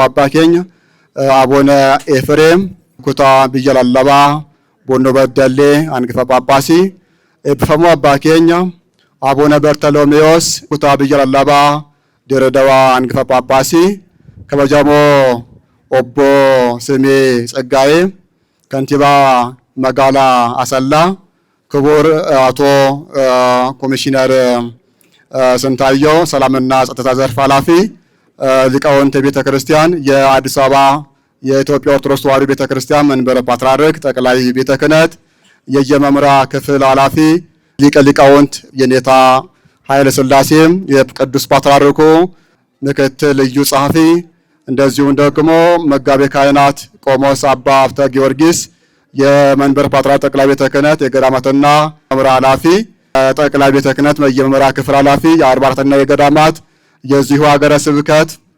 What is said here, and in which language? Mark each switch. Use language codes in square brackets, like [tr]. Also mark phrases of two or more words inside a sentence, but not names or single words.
[om] abbaa keenya Abuna Efreem kutaa biyya lallabaa Boonnoo Baddallee hangafa Phaaphaasii, eebbifamoo abbaa keenya Abuna Bartolomewoos kutaa biyya lallabaa Diredawaa hangafa Phaaphaasii, kabajamoo obbo Simee Tsaggaayee kantiibaa magaalaa Asallaa፣ [am] ክቡር አቶ ኮሚሽነር ስንታየው ሰላምና ጸጥታ ዘርፍ ኃላፊ፣ ሊቃውንተ ቤተ ክርስቲያን፣ የአዲስ አበባ የኢትዮጵያ ኦርቶዶክስ ተዋሕዶ ቤተ ክርስቲያን መንበረ ፓትርያርክ ጠቅላይ ቤተ ክህነት የየመምሪያ ክፍል ኃላፊ፣ ሊቀ ሊቃውንት የኔታ ኃይለ ሥላሴ የቅዱስ ፓትርያርኩ ምክትል ልዩ ጸሐፊ፣ እንደዚሁም ደግሞ መጋቤ ካህናት ቆሞስ አባ ሀብተ ጊዮርጊስ የመንበረ ፓትርያርክ ጠቅላይ ቤተ ክህነት የገዳማትና መምሪያ ኃላፊ፣ ጠቅላይ ቤተ ክህነት የመምሪያ ክፍል ኃላፊ፣ የአድባራትና የገዳማት የዚሁ ሀገረ ስብከት